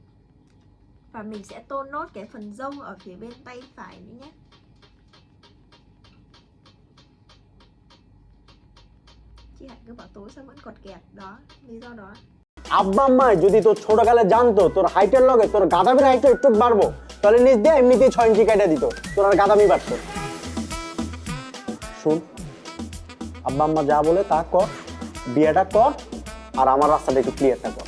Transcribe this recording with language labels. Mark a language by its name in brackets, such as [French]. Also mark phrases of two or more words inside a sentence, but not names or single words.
[Vietnamese] Và mình sẽ tô nốt cái phần râu ở phía bên tay phải nữa nhé. tối sao vẫn cọt kẹt đó, lý do đó. [Bangla] আব্বা আম্মায় যদি তোর ছোটকালে জানতো তোর হাইটের লগে তোর গাদামির হাইটটা একটু বাড়বো, তাহলে নিজ দিয়ে এমনিতেই 6 ইঞ্চি কেটে দিত, তোর আর গাদামি বাড়তো। শুন, আব্বা আম্মা যা বলে তা কর, বিয়েটা কর, আর আমার রাস্তাটা একটু ক্লিয়ারটা কর।